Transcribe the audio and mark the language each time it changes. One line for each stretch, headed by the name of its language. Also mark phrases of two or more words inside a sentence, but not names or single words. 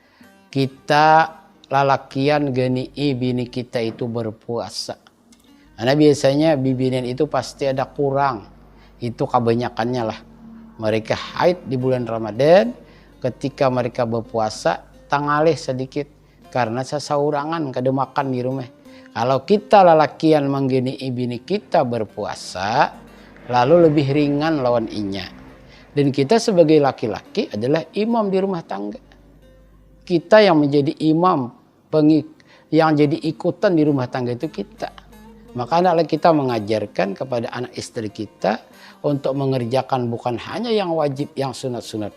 Banjar: Kita lalakian geni bini kita itu berpuasa. Karena biasanya bibinian itu pasti ada kurang. Itu kebanyakannya lah. Mereka haid di bulan Ramadan, ketika mereka berpuasa tangalih sedikit karena sesaurangan kada makan di rumah. Kalau kita lalakian menggeni bini kita berpuasa, lalu lebih ringan lawan inya.
Indonesian: Dan kita sebagai laki-laki adalah imam di rumah tangga. Kita yang menjadi imam, yang jadi ikutan di rumah tangga itu kita. Maka adalah kita mengajarkan kepada anak istri kita untuk mengerjakan bukan hanya yang wajib, yang sunat-sunat.